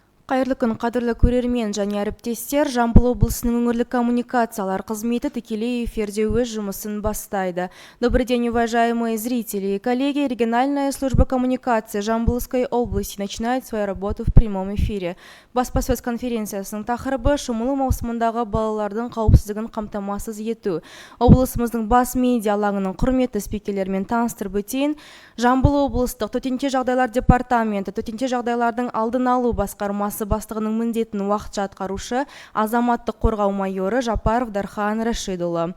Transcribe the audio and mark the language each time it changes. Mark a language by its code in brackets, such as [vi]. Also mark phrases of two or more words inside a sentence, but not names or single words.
[kk] Қайырлы күн, қадірлі көрермен және әріптестер, Жамбыл облысының өңірлік коммуникациялар қызметі тікелей эфирде өз жұмысын бастайды. [ru] Добрый день, уважаемые зрители и коллеги. Региональная служба коммуникации Жамбылской области начинает свою работу в прямом эфире. [kk] Баспасөз конференциясының тақырыбы шомылу маусымындағы балалардың қауіпсіздігін қамтамасыз ету. Облысымыздың бас медиа алаңының құрметті спикерлермен таныстырып өтейін. Жамбыл облыстық төтенше жағдайлар департаменті төтенше жағдайлардың алдын алу басқармасы бастығының міндетін уақытша атқарушы азаматтық қорғау майоры Жапаров Дархан Рашидұлы.